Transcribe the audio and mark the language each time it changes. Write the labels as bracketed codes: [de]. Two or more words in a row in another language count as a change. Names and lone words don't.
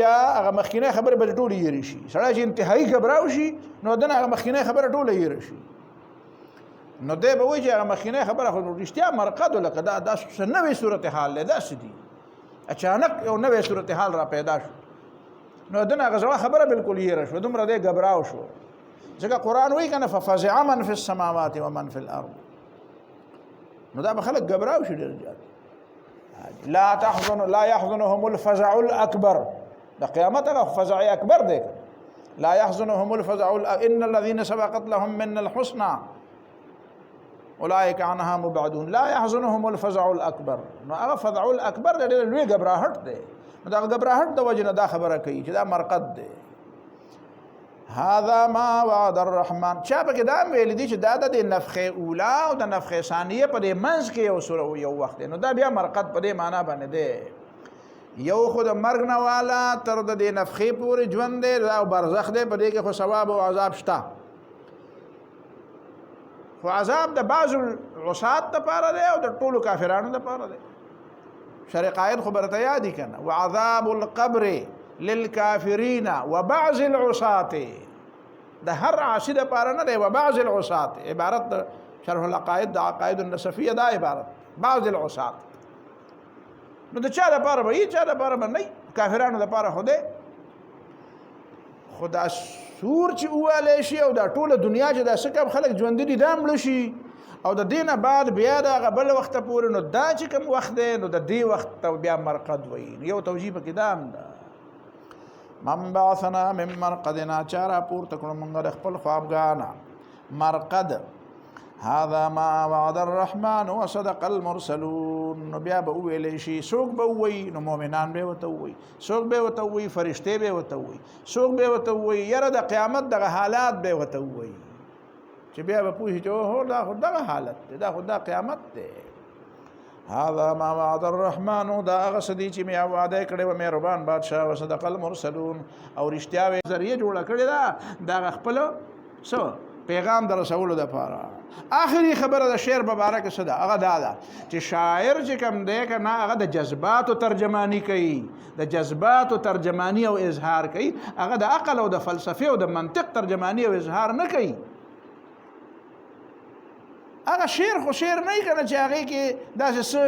[ps] بیا هغه مخکینۍ خبرې به ټولې هېرې شي سړی چې انتهایي ګبراو شي نو دنه هغه مخکینۍ خبره ټوله هېره شي نو دی به وایي چې هغه مخکینۍ خبره خو رښتیا مرقد لکه دا څه نوې صورتحال دی داسې دي اچانک یو نوې صورتحال را پیدا شو نو دنه هغه زړه خبره بالکل هېره شوه دومره دی ګبراو شو ځکه قرآن وایي که نه [ar] ففزع من فی السماوات ومن فی الارض [ps] نو دا به خلک ګبراو شي ډېر زیات [ar] لا يحزنهم الفزع الاكبر [ps] د قیامت هغه فزع اکبر دی [ar] لا يحزنهم الفزع ان الذين سبقت لهم من الحسنى اولئك عنها مبعدون لا يحزنهم الفزع الاكبر [ps] نو هغه فزع الاکبر د ډېر لوی ګبراهټ دی نو دا ګبراهټ د وجه نه دا خبره کوي چې دا مرقد دی [ar] هذا ما وعد الرحمن [ps] چا پکې دا ویل دي چې دا د نفخه اوله او د نفخه ثانیه په دې منځ کې یو وخت نو دا بیا مرقد په دې معنا باندې دی یو خو د مرګ نه والا تر د دې نفخې پورې ژوند دی او برزخ دی په دې کې خو ثواب او عذاب شته خو عذاب د [ar] بعض العصات [ps] دپاره دی او د ټولو کافرانو دپاره دی شرع قائد خو برته یادي که نه [ar] وعذاب القبر للكافرين وبعض العصات [ps] ده هر عاصي دپاره نه دی [ar] وبعض العصات [ps] عبارت شرح العقائد د عقائد النسفیه دا عبارت [ar] بعض العصات [ps] نو د چا دپاره به چا دپاره به نه کافرانو دپاره خو دی خو دا سور چې ووالی شي او دا ټوله دنیا چې دا څه کم خلک ژوندي دي دا مړه شي او د دې نه بعد بیا د هغه بل وخته پورې نو دا چې کوم وخت دی نو د دې وخت ته بیا مرقد وایي یو توجیه پکې دا هم ده [ar] من بعثنا من مرقدنا [ps] چا راپورته کړو مونږ د خپل خوابګاه نه مرقد [ar] هذا ما وعد الرحمن وصدق المرسلون [ps] نو بیا به وویلی شي څوک به ووایي نو مؤمنان به ورته ووایي څوک به ورته ووایي فرشتې به ورته ووایي څوک به ورته ووایي یاره د قیامت دغه حالات به ورته ووایي چې بیا به پوه شي چې اوهو دا خو دغه حالت دی دا خو دا قیامت دی [ar] هذا ما وعد الرحمن [ps] دا هغه څه دي چې مې وعده کړې وه مهربان بادشاه [ar] وصدق المرسلون [ps] او رښتیا ذریعه جوړه کړې ده د هغه خپل څه پیغام د رسولو دپاره آخري خبره د شعر مبارکه څه ده هغه دا ده چې شاعر چې کوم دی که نه هغه د جذباتو ترجماني کوي د جذباتو ترجماني او اظهار کوي هغه د عقل او د فلسفې او د منطق ترجماني او اظهار نه کوي هغه شعر خو شعر نه وي که نه چې هغې کې داسې څه